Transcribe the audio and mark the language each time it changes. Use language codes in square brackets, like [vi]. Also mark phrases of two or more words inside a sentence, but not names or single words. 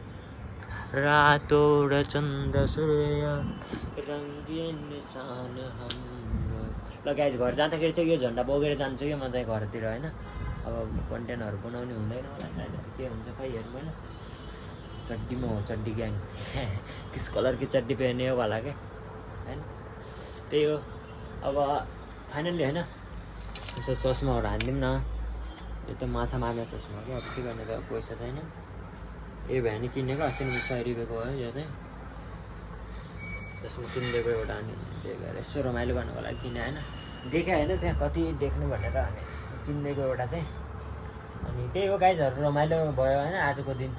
[ne] रातो र चन्द्र सूर्य रङ्गीन निशान हाम्रो ल गाइस घर जाँदाखेरि चाहिँ यो झन्डा बोकेर जान्छु कि म चाहिँ घरतिर होइन अब कन्टेन्टहरू बनाउने हुँदैन होला सायद के हुन्छ खै हेर्नु होइन चड्डीमा हो चड्डी ग्याङ [hi] किस कलर की चड्डी पहने हो वाला [ne] क्या होइन त्यही हो अब फाइनल्ली होइन यसो चस्माहरू हानिदिउँ न यो त माछा मार्ने चस्मा क्या अब के गर्ने त पैसा छैन ए भए नि किनेको अस्ति 100 रुपियाँको हो यो चाहिँ चस्मा किनिदिएको एउटा अनि त्यही भएर यसो रमाइलो गर्नुको लागि किने होइन देखाएँ होइन त्यहाँ कति देख्नु भनेर अनि किनिदिएको एउटा चाहिँ अनि त्यही हो गाइजहरू रमाइलो भयो होइन आजको दिन